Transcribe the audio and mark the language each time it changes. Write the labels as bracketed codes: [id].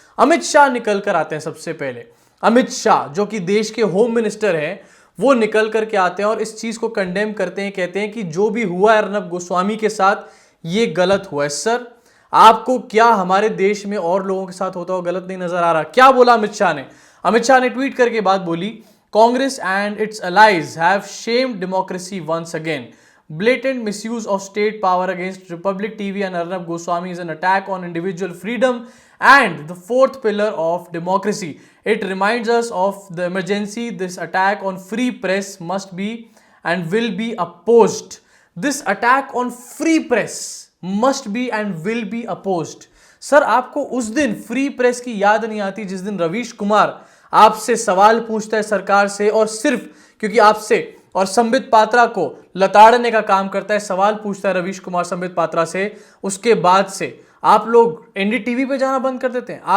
[hi] अमित शाह निकल कर आते हैं सबसे पहले। अमित शाह जो कि देश के होम मिनिस्टर हैं, वो निकल करके आते हैं और इस चीज को कंडेम करते हैं, कहते हैं कि जो भी हुआ है अर्नब गोस्वामी के साथ ये गलत हुआ है। सर, आपको क्या हमारे देश में और लोगों के साथ होता हुआ गलत नहीं नजर आ रहा? क्या बोला अमित शाह ने? अमित शाह ने ट्वीट करके बात बोली, [en] Congress and its allies have shamed democracy once again. Blatant misuse of state power against Republic TV and Arnab Goswami is an attack on individual freedom and the fourth pillar of democracy. It reminds us of the emergency. This attack on free press must be and will be opposed. This attack on free press must be and will be opposed. [hi] Sir, आपको उस दिन free press की याद नहीं आती जिस दिन रवीश कुमार आपसे सवाल पूछता है सरकार से, और सिर्फ क्योंकि आपसे और संबित पात्रा को लताड़ने का काम करता है, सवाल पूछता है रवीश कुमार संबित पात्रा से, उसके बाद से आप लोग एनडीटीवी पे जाना बंद कर देते हैं।